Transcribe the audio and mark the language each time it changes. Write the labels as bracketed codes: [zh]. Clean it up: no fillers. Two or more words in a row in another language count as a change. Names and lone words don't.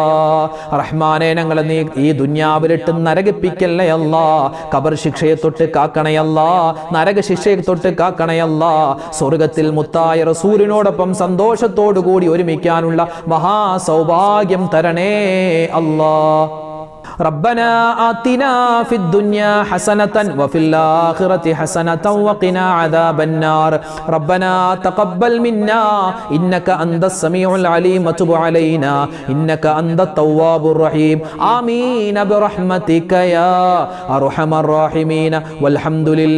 [ml] റഹ്മാനെ ഞങ്ങളെ നീ ഈ ദുനിയാവിലിട്ട് നരകിപ്പിക്കല്ലേ അല്ലാ. ഖബർ ശിക്ഷയെ തൊട്ട് കാക്കണേ അല്ലാ, നരക ശിക്ഷയെ തൊട്ട് കാക്കണേ അല്ലാ. സ്വർഗ്ഗത്തിൽ മുത്തായ റസൂലിനോടൊപ്പം സന്തോഷത്തോടു കൂടി ഒരുമിക്കാനുള്ള മഹാസൗഭാഗ്യം തരണേ അല്ലാഹ്. [ar] ربنا آتنا في الدنيا حسنة وفي الآخرة حسنة وقنا عذاب النار ربنا تقبل منا إنك أنت السميع العليم وتب علينا إنك أنت التواب الرحيم آمين برحمتك يا أرحم الراحمين والحمد